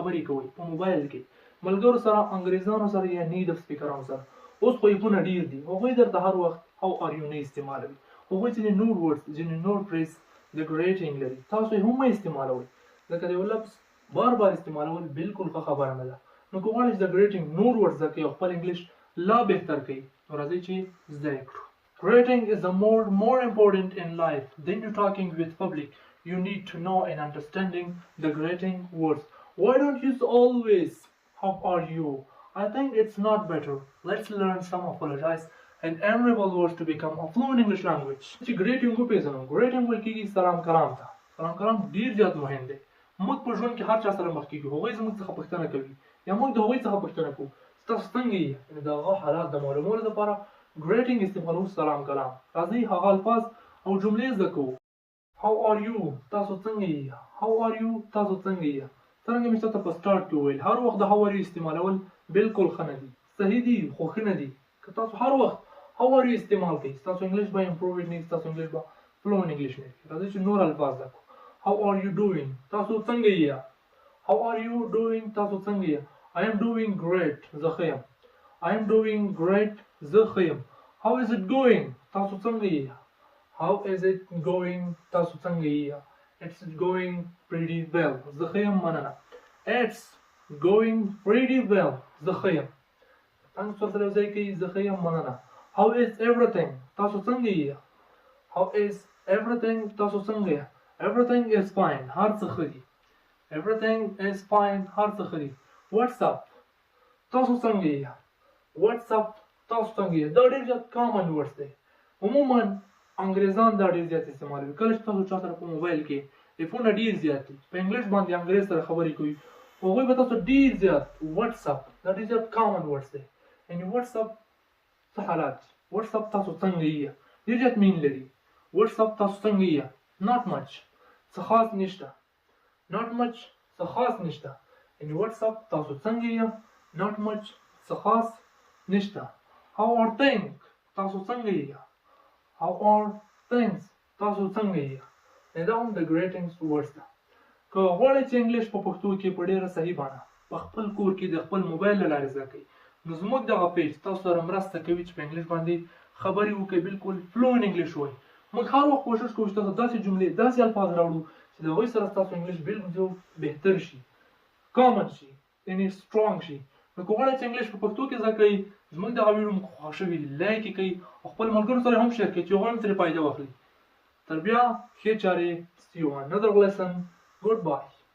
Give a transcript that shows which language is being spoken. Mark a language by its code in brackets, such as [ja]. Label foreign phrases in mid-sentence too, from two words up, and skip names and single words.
[ps] خبرې کوئ په موبایل کې ملګرو سره انګریزانو سره یا نیټیو سپیکرانو سره اوس خو ایپونه ډېر دي هغوی درته هر وخت [en] how are you [ps] نه استعمالوي هغوی ځینې نور ورډز ځینې نور فریز د ګریټینګ لري تاسو یې هم مه استعمالوئ ځکه د یو لفظ بار بار استعمالول بالکل ښه خبره نه ده نو که غواړئ چې د ګریټینګ نور ورډ زده کړئ او خپل انګلیش لا بهتر کړئ نو راځئ چې زده یې کړو [en] Greeting is more important in life than you talking with public. You need to know and understanding the greeting words. Why don't you always how are you? I think it's not better. Let's learn some apologize and admirable words to become a fluent English language. [ps] چې greeting کو پیژنو greeting ویل کېږي سلام کلام ته سلام کلام ډیر زیات مهم دی موږ په ژوند کې هر چا سره مخ کېږو هغوی زموږ څخه پوښتنه کوي یا موږ د هغوی څخه پوښتنه کوو تاسو څنګه یې د هغه حالات د معلومولو لپاره greeting استعمالو سلام کلام راځئ هغه الفاظ او جملې زده کوو [en] how are you [ps] تاسو څنګه یې [en] how are you [ps] تاسو څنګه یې څرنګه مې تاسو په سٹارټ کې وویل هر وخت د [en] how are you [ps] استعمالول بالکل ښه نه دي صحیح دي خو ښه نه دي که تاسو هر وخت [en] how are you [ps] استعمال کوئ ستاسو انګلیش به امپروو نه ستاسو انګلیش به [en] fluent English [ps] نه راځئ چې نور الفاظ زده کوو [en] how are you doing [ps] تاسو څنګه [en] یې how are you doing [ps] تاسو څنګه یې [en] I am doing great [ps] زه ښه یم [en] I am doing great [ps] زه ښه یم [en] How is it going [ps] تاسو څنګه یې [en] How is it going [ps] تاسو څنګه یې [en] It's going pretty well [ps] زه ښه یم مننه [en] It's going pretty well [ps] زه ښه یم تاسو سره یوځای کوي زه ښه یم مننه [en] How is everything [ps] تاسو څنګه یې [en] How is everything [ps] تاسو څنګه یې [en] Everything is [ps] fine هر څه ښه دي [en] Everything is fine [ps] هر څه ښه دي [en] What's up [ps] تاسو څنګه یې [en] What's up [ps] تاسو څنګه یې دا ډېر زیات [en] common words [ps] دی عموما انګریزان دا ډېر زیات استعمالوي کله چې تاسو چا سره په موبایل کې ایفونه ډېر زیات دي په انګلیش باندې انګریز سره خبرې کوي هغوی به تاسو ډېر زیات [en] what's up [ps] دا ډېر زیات [en] common words [ps] دی یعنې [en] what's up [ps] څه حالات دي [en] what's up [ps] تاسو څنګه یې ډېر زیات مین لري [en] what's up [ps] تاسو څنګه یې [en] not much [ps] څه خاص نشته [en] not much [ps] څه خاص نشته یعنې [en] what's up [ps] تاسو څنګه یې [en] not much [ps] څه خاص نشته [en] How are things [ps] تاسو څنګه یې [en] How are things [ps] تاسو څنګه یې دا هم د [en] greetings words [ps] ده که غواړئ چې انګلیش په پښتو کې په ډېره صحیح بڼه په خپل کور کې د خپل موبایل له لارې زده کوئ نو زموږ دغه پیج تاسو سره مرسته کوي چې په انګلیش باندې خبرې وکړئ بالکل [en] fluent English [ps] ووایئ موږ هر وخت کوشش کوو چې تاسو داسې جملې داسې الفاظ راوړو چې د هغوی سره ستاسو انګلیش بالکل بهتر شي کامن شي یعنې سټرانګ شي نو که غواړئ چې انګلیش په پښتو کې زده کړئ زموږ دغه ویډیو مو خوښ شوي لایک یې کړئ او خپل ملګرو سره هم شیر کړئ چې هغوی هم ترې فایده واخلي تر بیا ښې چارې [en] see you on another lesson goodbye